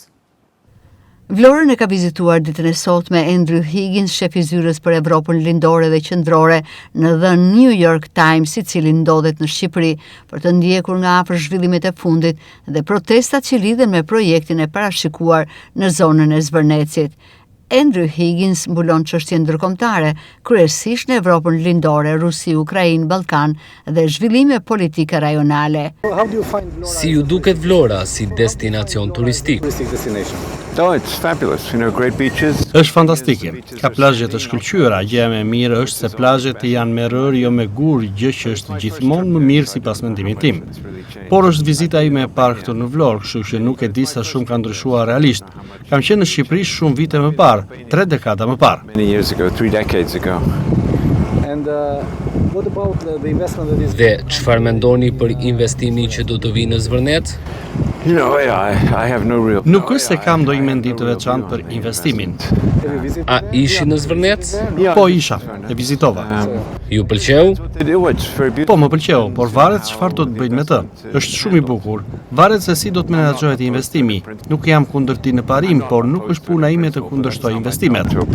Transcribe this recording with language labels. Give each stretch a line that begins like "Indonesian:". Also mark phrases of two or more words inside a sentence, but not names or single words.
Albanian: Vlorën e ka vizituar ditën e sotme Andrew Higgins, shef i zyrës për Evropën lindore dhe qendrore në The New York Times, i cili ndodhet në Shqipëri për të ndjekur nga afër zhvillimet e fundit dhe protestat që lidhen me projektin e parashikuar në zonën e Zvërnecit. Andrew Higgins mbulon çështjen ndërkombëtare, kryesisht në Evropën lindore, Rusi, Ukrainë, Ballkan dhe zhvillime politike rajonale. Si ju duket Vlora si destinacion turistik?
English: Oh, it's fabulous. You know, great beaches.
Albanian: Është fantastike. Ka plazhe të shkëlqyera. Gjëja më e mirë është se plazhet janë me rër, jo me gur, gjë që është gjithmonë më mirë sipas mendimit tim. Por është vizita ime e parë këtu në Vlorë, kështu që nuk e di sa shumë ka ndryshuar realisht. Kam qenë në Shqipëri shumë vite më parë, 3 dekada më parë.
English: Many years ago, 3 decades ago.
Albanian: Dhe çfarë mendoni për investimin që do të vijë në Zvërnec?
English: You know, I have no real.
Albanian: Nuk është se kam ndonjë mendim të veçantë për investimin. A ishi në Zvërnec? Po isha, e vizitova. Ju pëlqeu? Po më pëlqeu, por varet çfarë do të bëjnë me të. Është shumë i bukur. Varet se si do të menaxhohet investimi. Nuk jam kundër tij në parim, por nuk është puna ime të kundërshtoj investimet.